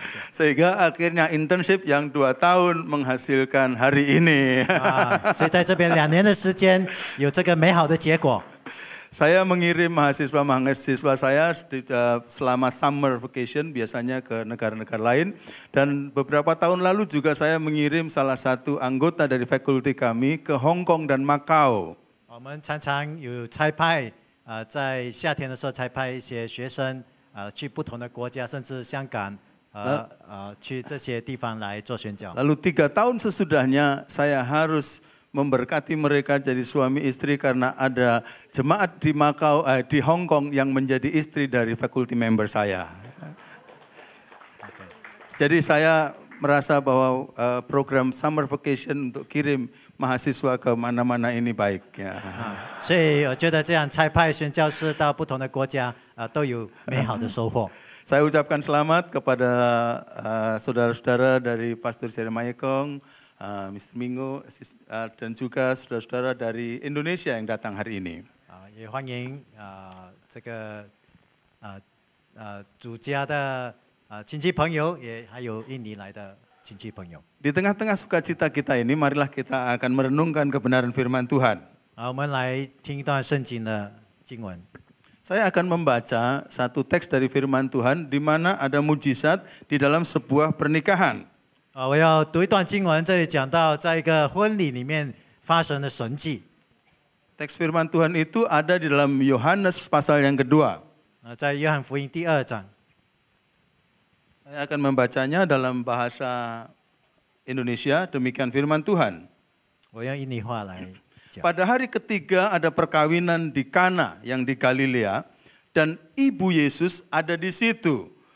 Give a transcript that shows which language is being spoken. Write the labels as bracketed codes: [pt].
[id] Sehingga akhirnya internship yang 2 tahun menghasilkan hari ini. [zh] 所以在这边2年的时间有这个美好的结果。 [id] Saya mengirim mahasiswa saya selama [en] summer vacation [id] biasanya ke negara-negara lain, dan beberapa tahun lalu juga saya mengirim salah satu anggota dari fakulti kami ke Hong Kong dan Macau. [zh] 我们常常有差派在夏天的时候差派一些学生去不同的国家，甚至香港去这些地方来做宣教。 [id] Lalu 3 tahun sesudahnya saya harus memberkati mereka jadi suami istri karena ada jemaat di Macau, di Hong Kong yang menjadi istri dari [en] faculty member [id] saya. Jadi saya merasa bahwa program [en] summer vacation [id] untuk kirim mahasiswa ke mana-mana ini baik. Ya. [zh] 所以我觉得这样差派宣教士到不同的国家都有美好的收获。 [id] Saya ucapkan selamat kepada saudara-saudara dari Pastor Jeremiah Kong, Mr. Mingo, dan juga saudara-saudara dari Indonesia yang datang hari ini. [zh] 也欢迎这个主家的亲戚朋友，也还有印尼来的亲戚朋友。 [id] Di tengah-tengah sukacita kita ini, marilah kita akan merenungkan kebenaran firman Tuhan. [zh] 我们来听一段圣经的经文。 [id] Saya akan membaca satu teks dari firman Tuhan di mana ada mujizat di dalam sebuah pernikahan. [zh] 我要读一段经文，这里讲到在一个婚礼里面发生的神迹。 [id] Teks firman Tuhan itu ada di dalam Yohanes pasal yang kedua. [zh] 在约翰福音第2章。 [id] Saya akan membacanya dalam bahasa Indonesia, demikian firman Tuhan. [zh] 我用印尼话来讲。 [id] Pada hari ketiga ada perkawinan di Kana yang di Galilea, dan ibu Yesus ada di situ.